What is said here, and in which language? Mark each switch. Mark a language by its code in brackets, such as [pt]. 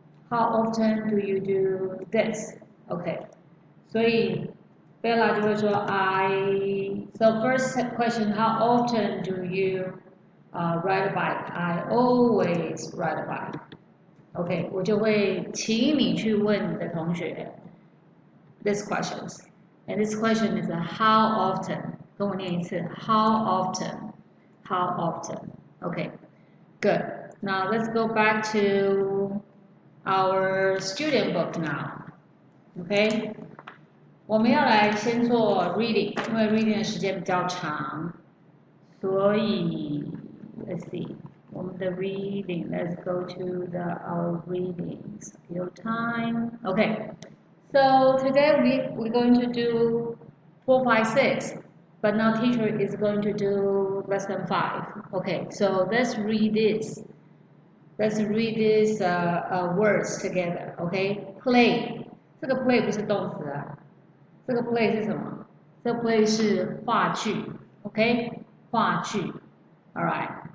[en] How often do you do this? Okay. [zh] 所以 Bella 就会说 [en] So first question, how often do you ride a bike? I always ride a bike. [zh] Okay, 我就会请你去问你的同学 [en] this questions. And this question is how often? [zh] 跟我念一次 [en] How often? How often? Okay, good. Now let's go back to our student book now. [zh] Okay, 我们要来先做 reading， 因为 reading 的时间比较长，所以 [en] let's see， [zh] 我们的 reading. [en] Let's go to our reading skill time. Okay, so today we're going to do 4, 5, 6. But now teacher is going to do lesson 5. Okay, so let's read this. Let's read these words together. [zh] Okay, play. 这个 play 不是动词啊，这个 play 是什么？这 play 是话剧 ，OK， 话剧 ，Alright。